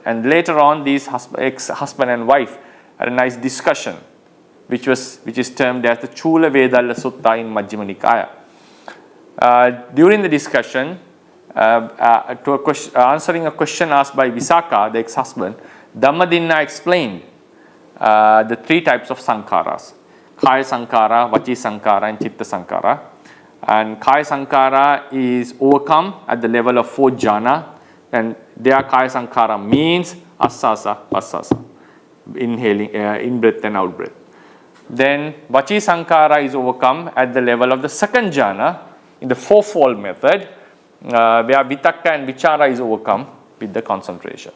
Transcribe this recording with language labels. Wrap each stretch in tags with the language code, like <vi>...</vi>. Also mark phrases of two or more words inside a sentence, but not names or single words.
<en>And later on, these ex-husband and wife had a nice discussion, which is termed as the Chula Vedalla Sutta in Majjhima Nikaya. During the discussion, answering a question asked by Visakha, the ex-husband, Dhammadinna explained the three types of sankharas:</en> <pi>Kaya Sankhara, Vachi Sankhara,</pi> <en>and</en> <pi>Chitta Sankhara.</pi> <en>And</en> <pi>Kaya Sankhara</pi> <en>is overcome at the level of fourth jhana, and their</en> <pi>Kaya Sankhara</pi> <en>means</en> <pi>Asasa, Pasasa,</pi> <en>inhaling, in-breath and out-breath. Then</en> <pi>Vachi Sankhara</pi> <en>is overcome at the level of the second jhana in the fourfold method, where Vitakka and Vichara is overcome with the concentration.</en>